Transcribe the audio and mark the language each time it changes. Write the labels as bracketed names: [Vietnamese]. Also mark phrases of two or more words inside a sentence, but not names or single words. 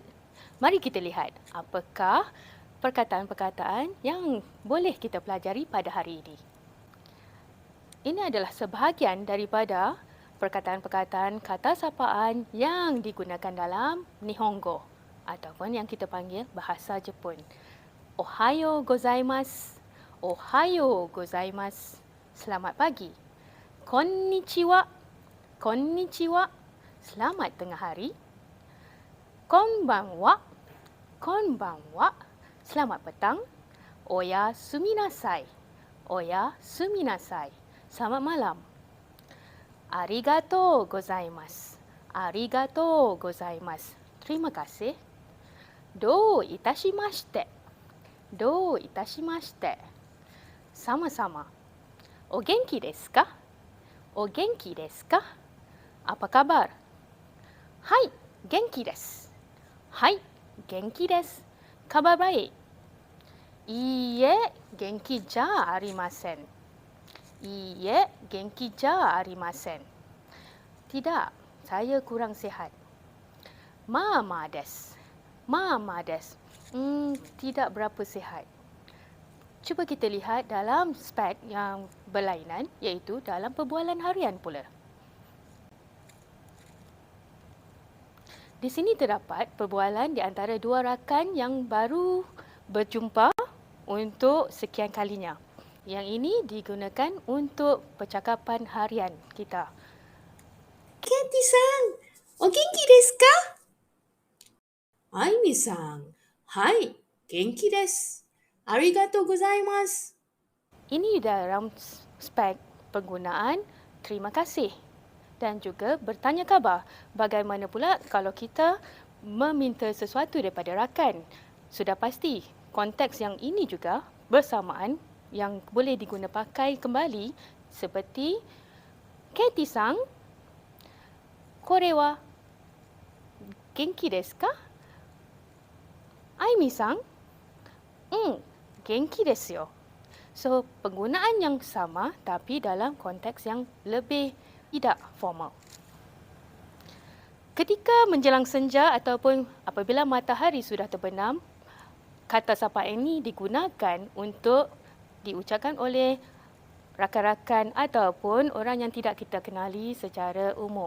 [Malay] Mari kita lihat apakah perkataan-perkataan yang boleh kita pelajari pada hari ini. Ini adalah sebahagian daripada perkataan-perkataan kata sapaan yang digunakan dalam Nihongo ataupun yang kita panggil bahasa Jepun. [Japanese] おはようございます。おはようございます. [Malay] Selamat pagi. [Japanese] こんにちは。こんにちは. [Malay] Selamat tengah hari. [Japanese] こんばんは. こんばんは. [Malay] Selamat petang. [Japanese] おやすみなさい。おやすみなさい. [Malay] Selamat malam. [Japanese] ありがとうございます. ありがとうございます. [Malay] Terima kasih. [Japanese] どういたしまして. どういたしまして. Sama-sama. お元気ですか？お元気ですか? [Malay] Apa kabar? Hai, [Japanese] 元気です. はい、元気です. [Malay] Kabar baik? [Japanese] いいえ、元気じゃありません. いいえ、元気じゃありません. [Malay] Tidak, saya kurang sihat. [Japanese] まあまあです。まあまあです. [Malay] Tidak berapa sihat. Cuba kita lihat dalam spek yang berlainan, iaitu dalam perbualan harian pula. Di sini terdapat perbualan di antara dua rakan yang baru berjumpa untuk sekian kalinya. Yang ini digunakan untuk percakapan harian kita. [Japanese] ケンティさん、お元気ですか? アイミさん、はい、元気です. ありがとうございます. [Malay] Ini dalam spek penggunaan terima kasih dan juga bertanya khabar. Bagaimana pula kalau kita meminta sesuatu daripada rakan? Sudah pasti konteks yang ini juga bersamaan yang boleh diguna pakai kembali seperti [Japanese] ケンティさん、これは元気ですか? アイミさん、元気ですよ. [Malay] So, penggunaan yang sama tapi dalam konteks yang lebih tidak formal. Ketika menjelang senja ataupun apabila matahari sudah terbenam, kata sapaan ini digunakan untuk diucapkan oleh rakan-rakan ataupun orang yang tidak kita kenali secara umum.